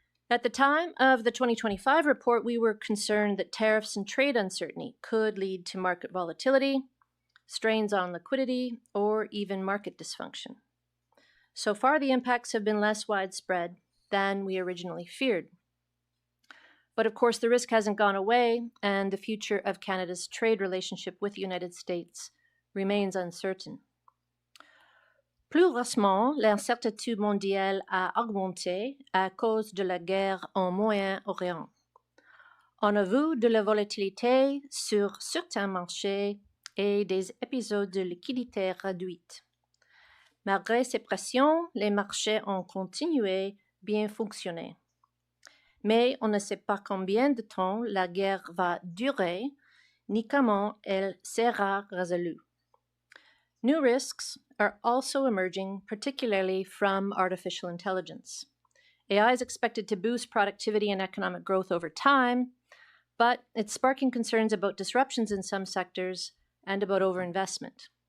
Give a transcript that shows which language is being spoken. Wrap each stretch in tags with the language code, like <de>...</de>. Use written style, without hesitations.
<en>At the time of the 2025 report, we were concerned that tariffs and trade uncertainty could lead to market volatility, strains on liquidity, or even market dysfunction. So far, the impacts have been less widespread than we originally feared. But of course, the risk hasn't gone away, and the future of Canada's trade relationship with the United States remains uncertain.</en> <fr>Plus récemment, l'incertitude mondiale a augmenté à cause de la guerre au Moyen-Orient. On a vu de la volatilité sur certains marchés et des épisodes de liquidité réduite. Malgré ces pressions, les marchés ont continué bien fonctionner. Mais on ne sait pas combien de temps la guerre va durer, ni comment elle sera résolue.</fr> <en>New risks are also emerging, particularly from artificial intelligence. AI is expected to boost productivity and economic growth over time, but it's sparking concerns about disruptions in some sectors and about overinvestment.</en>